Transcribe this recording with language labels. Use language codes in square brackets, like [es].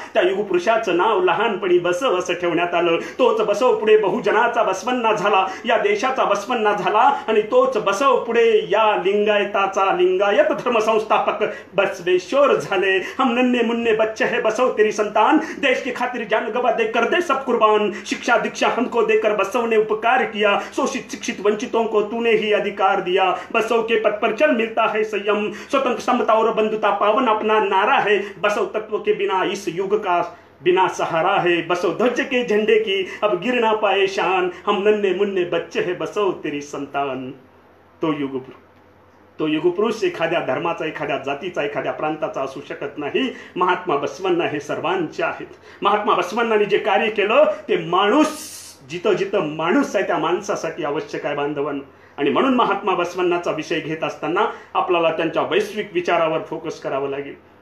[mr] त्या युगपुरुषाचं नाव लहानपणी बसव असं ठेवण्यात आलं. तोच बसव पुढे बहुजनाचा बसवण्णा झाला, या देशाचा बसवण्णा झाला आणि तोच बसव पुढे या लिंगायताचा लिंगायत धर्मसंस्थापक बसवेश्वर झाले. [hi] हम नन्हे मुन्ने बच्चे है बसव तेरी संतान, देश की खातिर जान गवा देकर दे सब कुर्बान. शिक्षा दीक्षा हमको देकर बसव ने उपकार किया, शोषित शिक्षित वंचितों को तूने ही अधिकार दिया. बसव के पथ पर चल मिलता है संयम, स्वतंत्र समता और बंधुता पावन अपना नारा है. बसव तत्व के बिना इस युग का बिना सहारा है. बसव ध्वज के झंडे की अब गिर ना पाए शान, हम नन्हे मुन्ने बच्चे है बसव तेरी संतान. [mr] तो युगपुरुष एखाद्या धर्माचा, एखाद्या जातीचा, एखाद्या प्रांताचा असू शकत नाही. महात्मा बसवण्णा हे सर्वांचे आहेत. महात्मा बसवण्णांनी जे कार्य केलं ते माणूस, जिथं माणूस आहे त्या माणसासाठी आवश्यक आहे. बांधवांनो, आणि म्हणून महात्मा बसवण्णाचा विषय घेत असताना आपल्याला त्यांच्या वैश्विक विचारावर फोकस करावं लागेल.